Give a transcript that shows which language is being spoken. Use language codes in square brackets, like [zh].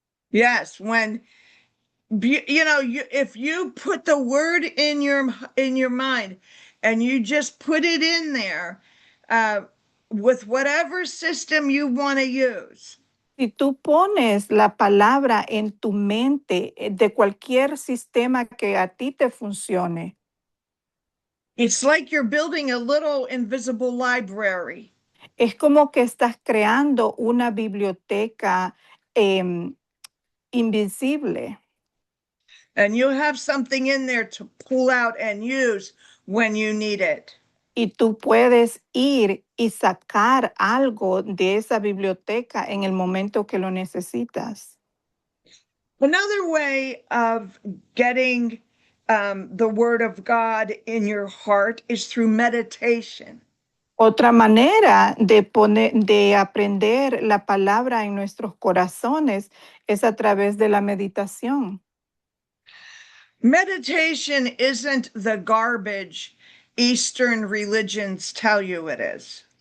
[en] Yes, when if you put the word in your mind and you just put it in there with whatever system you want to use. [es] Si tú pones la palabra en tu mente de cualquier sistema que a ti te funcione, [en] It's like you're building a little invisible library. [es] es como que estás creando una biblioteca invisible. [en] And you have something in there to pull out and use when you need it. [es] Y tú puedes ir y sacar algo de esa biblioteca en el momento que lo necesitas. [en] Another way of getting the word of God in your heart is through meditation. [es] Otra manera de aprender la palabra en nuestros corazones es a través de la meditación. [en] Meditation isn't the garbage Eastern religions tell you it is.